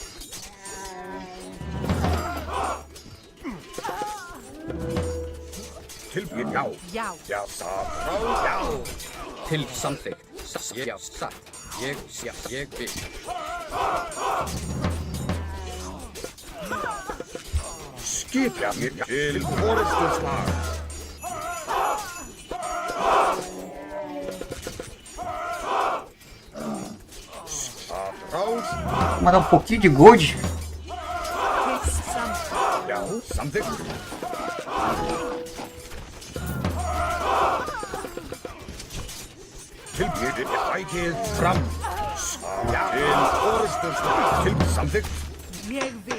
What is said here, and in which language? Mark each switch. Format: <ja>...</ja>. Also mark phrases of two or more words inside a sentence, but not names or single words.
<is>Til já. Já. Já, satt. Já. Til samþykkt. Já, satt. Ég vil. Skipan. Til orustuslag.</is> <pt>Vou mandar um pouquinho de gold.</pt> <is>Til samþykkt. Já, samþykkt. Til sækið fram. Já, til orustuslag. Til samþykkt. Ég vil.</is>